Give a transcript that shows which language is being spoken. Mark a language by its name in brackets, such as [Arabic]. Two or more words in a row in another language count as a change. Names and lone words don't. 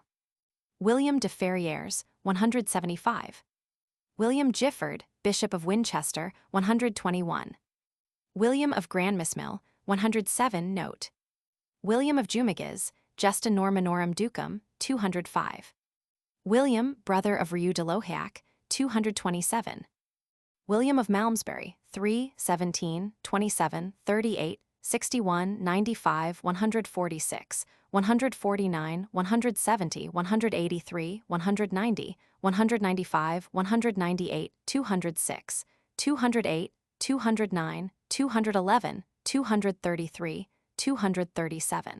[English] William de Ferrières, 175. William Gifford, Bishop of Winchester, 121. William of Grandmesnil, 107, note. William of Jumiges, Justa Normanorum Ducum, 205. William, brother of Rieux de Lohiac, 227. William of Malmesbury, 3, 17, 27, 38, 61, 95, 146, 149, 170, 183, 190, 195, 198, 206, 208, 209, 211, 233, 237.